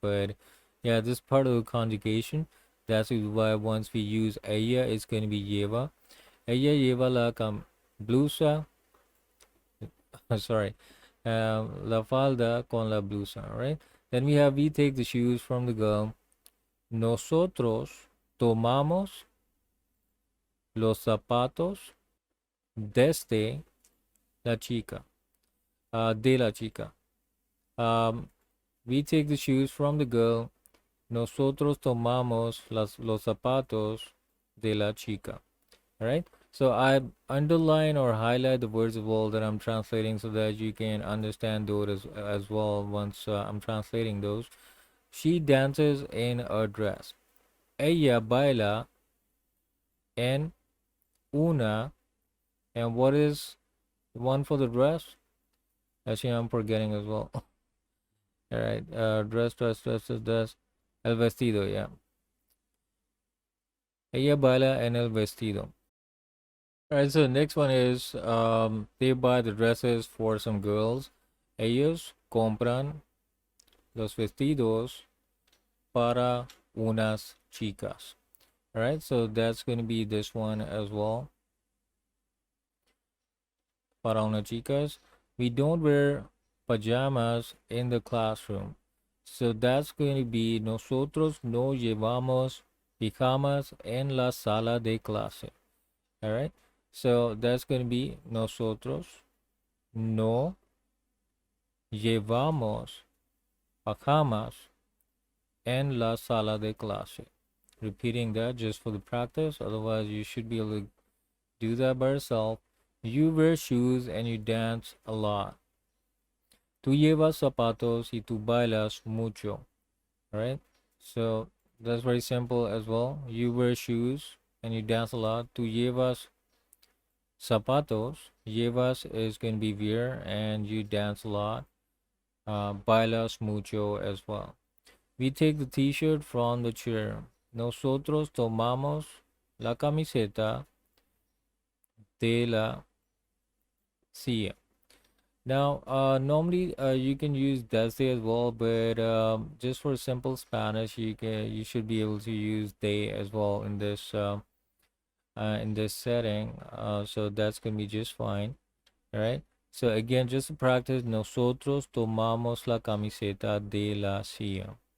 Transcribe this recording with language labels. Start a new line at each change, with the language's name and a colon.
English: But yeah, this part of the conjugation. That's why once we use ella, it's going to be lleva.
Spanish: Ella lleva blusa, sorry, la falda con la blusa, right?
English: Then we take the shoes from the girl.
Spanish: Nosotros tomamos los zapatos desde la chica, de la chica.
English: Um, we take the shoes from the girl.
Spanish: Nosotros tomamos los zapatos de la chica.
English: All right. So I underline or highlight the words of all that I'm translating so that you can understand those as well once I'm translating those. She dances in a dress.
Spanish: Ella baila en una.
English: And what is the one for the dress? Actually, I'm forgetting as well. All right. Dress. El vestido, yeah.
Spanish: Ella baila en el vestido.
English: All right, so the next one is they buy the dresses for some girls.
Spanish: Ellos compran los vestidos para unas chicas.
English: All right, so that's going to be this one as well.
Spanish: Para unas chicas.
English: We don't wear pajamas in the classroom. So that's going to be
Spanish: nosotros no llevamos pijamas en la sala de clase.
English: All right. So that's going to be
Spanish: nosotros no llevamos pajamas en la sala de clase.
English: Repeating that just for the practice. Otherwise, you should be able to do that by yourself. You wear shoes and you dance a lot.
Spanish: Tú llevas zapatos y tú bailas mucho.
English: All right. So that's very simple as well. You wear shoes and you dance a lot.
Spanish: Tú llevas zapatos.
English: Llevas is going to be wear and you dance a lot.
Spanish: Bailas mucho
English: as well. We take the t-shirt from the chair.
Spanish: Nosotros tomamos la camiseta de la silla.
English: Now, normally you can use desde as well, but just for simple Spanish, you should be able to use de as well in this setting. So that's gonna be just fine. All right. So again, just to practice,
Spanish: nosotros tomamos la camiseta de la silla.